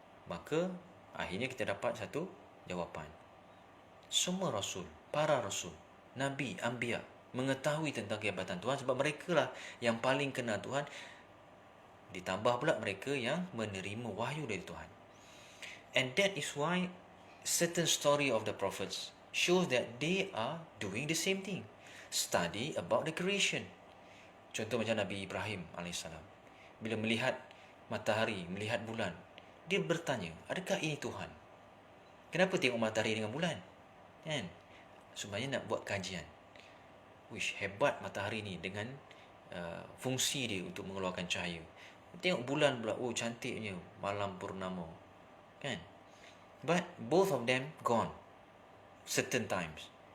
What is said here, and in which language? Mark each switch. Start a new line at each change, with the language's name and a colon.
Malay: Maka akhirnya kita dapat satu jawapan. Semua rasul, para rasul, nabi, anbiya mengetahui tentang kehebatan Tuhan sebab mereka lah yang paling kenal Tuhan. Ditambah pula mereka yang menerima wahyu dari Tuhan.
English: And that is why certain story of the prophets shows that they are doing the same thing. Study about the creation.
Malay: Contoh macam Nabi Ibrahim AS. Bila melihat matahari, melihat bulan, dia bertanya, adakah ini Tuhan? Kenapa tengok matahari dengan bulan? Kan? Sebenarnya nak buat kajian. Wish, hebat matahari ni dengan fungsi dia untuk mengeluarkan cahaya. Tengok bulan pula, oh cantiknya malam purnama. Kan?
English: But both of them gone certain times.